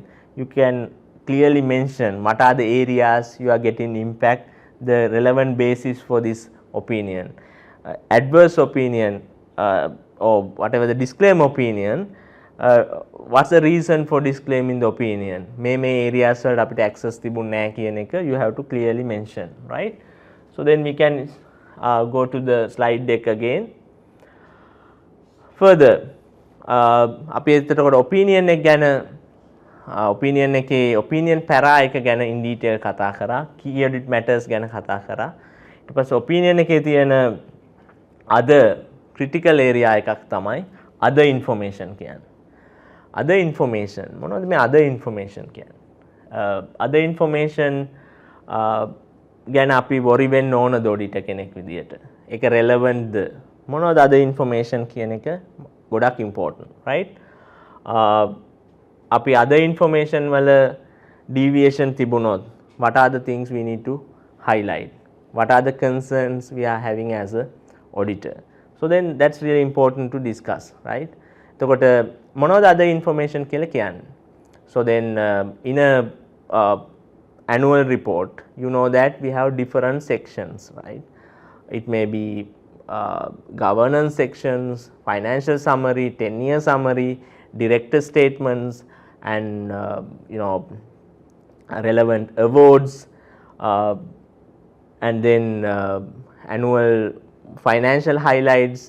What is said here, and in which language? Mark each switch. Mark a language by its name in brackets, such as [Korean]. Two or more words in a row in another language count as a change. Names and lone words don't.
[English] You can clearly mention what are the areas you are getting impact, the relevant basis for this opinion. Adverse opinion or whatever the disclaimer opinion, what's the reason for disclaiming the opinion? May areas [Sinhala] වලට අපිට access තිබුණ නැහැ කියන එක [English] you have to clearly mention, right? So then we can go to the slide deck again. Further, [Sinhala] අපි එතකොට opinion එක ගැන opinion එකේ [English] opinion para [Sinhala] එක ගැන [English] in detail [Sinhala] කතා කරා, [English] key audit matters [Sinhala] ගැන කතා කරා. ඊට පස්සේ opinion එකේ තියෙන [English] other critical area [Sinhala] එකක් තමයි [English] other information [Sinhala] කියන්නේ. [English] Other information [Sinhala] මොනවද මේ [English] other information [Sinhala] කියන්නේ? [English] Other information [Sinhala] ගැන අපි worry වෙන්න ඕනද auditor කෙනෙක් විදියට? ඒක relevant ද? මොනවද [English] other information [Sinhala] කියන එක ගොඩක් [English] important, right? අපි other information [Sinhala] වල deviation තිබුණොත් [English] what are the things we need to highlight? What are the concerns we are having as a auditor? So then that's really important to discuss, right? [Sinhala] එතකොට මොනවද [English] other information [Sinhala] කියලා කියන්නේ? [English] So then in a annual report, you know that we have different sections, right? It may be governance sections, financial summary, 10-year summary, director statements, and relevant awards, and then annual financial highlights.